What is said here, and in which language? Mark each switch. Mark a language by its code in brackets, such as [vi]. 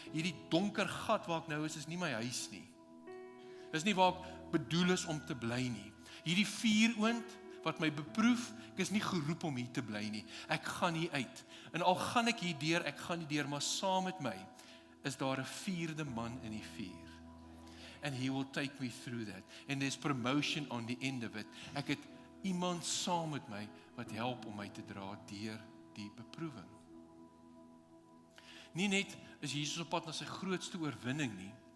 [af] Hierdie donker gat waar ek nou is nie my huis nie. Dis nie waar ek bedoel is om te bly nie. Hierdie vuuroond wat my beproef, ek is nie geroep om hier te bly nie. Ek gaan hier uit. En al gaan ek hier deur, ek gaan nie deur, maar saam met my is daar 'n vierde man in die vuur. [en] And he will take me through that. And there's promotion on the end of it. [af] Ek het iemand saam met my wat help om my te dra deur die beproewing. Nie net is Jesus op pad na sy grootste oorwinning nie.